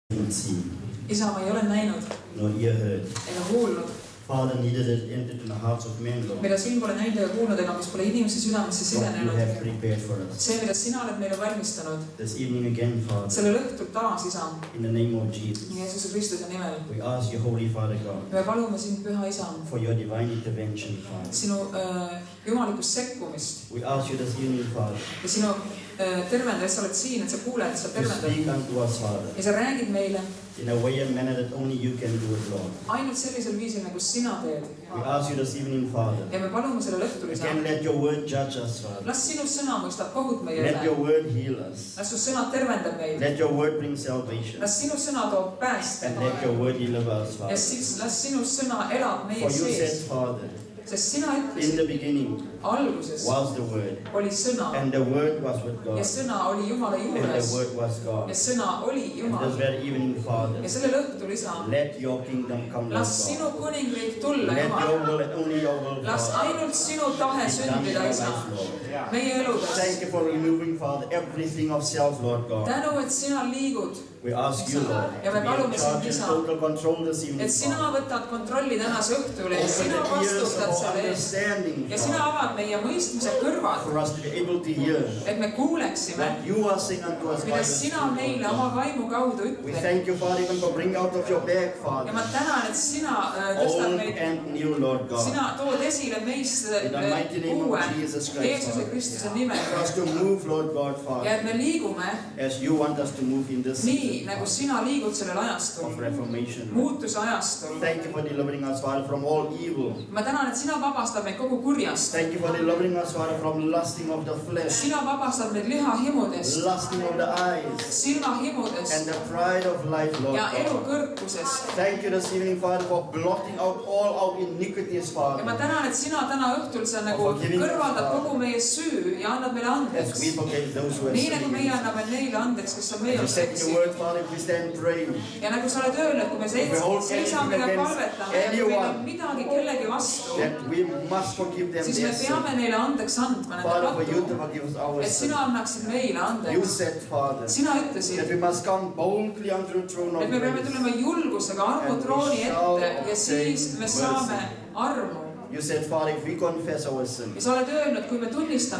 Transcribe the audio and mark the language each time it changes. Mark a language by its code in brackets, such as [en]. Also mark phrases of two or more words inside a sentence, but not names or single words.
[en] haven't seen, [et] isa, ma ei ole näinud [en] nor ear heard. [et] ega kuulnud, [en] Father, neither has it entered in the hearts of men, Lord. [et] mida silm pole näinud ega kuulnud ega mis pole inimese südamesse [en] What you [et] sisenenud. [en] have prepared for us. [et] See, mida sina oled meile valmistanud. [en] This evening again, Father, [et] Sellel õhtul taas, isa, [en] in the name of Jesus, [et] Jeesuse Kristuse nimel. [en] we ask you, Holy Father God, [et] Me palume sind, püha isa, [en] for your divine intervention, Father. [et] sinu jumalikust sekkumist [en] We ask you this evening, Father, [et] ja sinu tervenda, et sa oled siin, et sa kuuled, sa [en] to speak [et] tervendad [en] unto us, Father, [et] ja sa räägid meile [en] in a way and manner that only you can do it, Lord. [et] ainult sellisel viisil, nagu sina teed. [en] We ask you this evening, Father, [et] Ja me palume sellel õhtul, isa, [en] again, let your word judge us, Father. [et] las sinu sõna mõistab kohut meie [en] Let your [et] üle. [en] word heal us. [et] Las su sõna tervendab meid. [en] Let your word bring salvation. [et] Las sinu sõna toob pääste. [en] And let your word deliver us, [et] Ja [en] Father. [et] siis las sinu sõna elab meie [en] For you said, [et] sees. [en] Father, [et] Sest sina [en] in [et] ütlesid, [en] the beginning [et] alguses [en] was the word, [et] oli sõna [en] and the word was with [et] ja [en] God, [et] sõna oli Jumala [en] and the [et] juures [en] word was [et] ja [en] God. [et] sõna oli [en] And this [et] Jumal. [en] very evening, Father, [et] Ja sellel õhtul, isa, [en] let your kingdom come, Lord [et] las [en] God. [et] sinu kuningriik tulla, [en] Let [et] Jumal. [en] your will and only your will, [et] Las [en] Father, [et] ainult sinu tahe [en] be done in [et] sündida, [en] our [et] isa, [en] lives, Lord. [et] meie eludes. [en] Thank you for removing, Father, everything of self, Lord God. [et] Tänu, et sina liigud, [en] We ask you, Lord, [et] Ja me [en] to be [et] palume [en] in charge [et] sind, [en] and [et] isa, [en] total control this evening, [et] et sina [en] Father. [et] võtad kontrolli tänase õhtule ja [en] Open [et] sina [en] the ears of [et] vastutad [en] our [et] selle eest. [en] understanding, [et] Ja sina [en] Father, [et] avad meie mõistmise kõrvad, [en] for us to be able to hear [et] et me kuuleksime, [en] what you are saying unto us by [et] mida [en] the [et] sina [en] Spirit, [et] meile [en] Lord [et] oma [en] God. [et] vaimu kaudu [en] We [et] ütled. [en] thank you, Father, even for bringing out of your bag, [et] Ja [en] Father, [et] ma tänan, et sina tõstad [en] old [et] meid, [en] and new, Lord God, [et] sina tood esile meist [en] in the mighty name [et] uue [en] of Jesus Christ, [et] Jeesuse [en] Father. [et] Kristuse nimel. [en] For us to move, Lord God, [et] Ja [en] Father, [et] et me liigume [en] as you want us to move in this [et] nii, [en] season, [et] nagu [en] Father, [et] sina liigud sellel [en] of [et] ajastul, [en] reformation. [et] muutuse ajastul. [en] Thank you for delivering us, Father, from all evil. [et] Ma tänan, et sina vabastad meid kogu kurjast. [en] Thank you for delivering us, Father, from lusting of the flesh, [et] Sina vabastad meid lihahimudest, [en] lusting of the eyes, and [et] silmahimudest [en] the pride of life, Lord [et] ja elu [en] God. [et] kõrgusest. [en] Thank you this evening, Father, for blotting out all our iniquities, [et] Ja ma [en] Father, [et] tänan, et sina täna õhtul sa nagu kõrvaldad kogu meie süü ja annad meile [en] as we [et] andeks. [en] forgave those who have [et] Nii nagu [en] sinned [et] meie [en] against us. [et] anname neile andeks, kes on meie [en] You [et] osas [en] said in your [et] eksinud. [en] word, Father, if we stand praying, [et] Ja nagu sa oled öelnud, kui me seisame ja palvetame ja kui meil on midagi kellegi vastu, [en] that we must forgive them [et] siis me [en] their sin. [et] peame neile andeks andma nende [en] Father, for you to [et] pattu, [en] forgive us our [et] et [en] sin. [et] sina annaksid meile [en] You [et] andeks. [en] said, Father, [et] Sina [en] that [et] ütlesid, [en] we must come boldly unto the throne of [et] et me peame [en] grace. [et] tulema julgusega armu trooni ette ja siis me saame armu. [en] You said, Father, if we confess our sin, [et] Ja sa oled öelnud, kui me tunnistame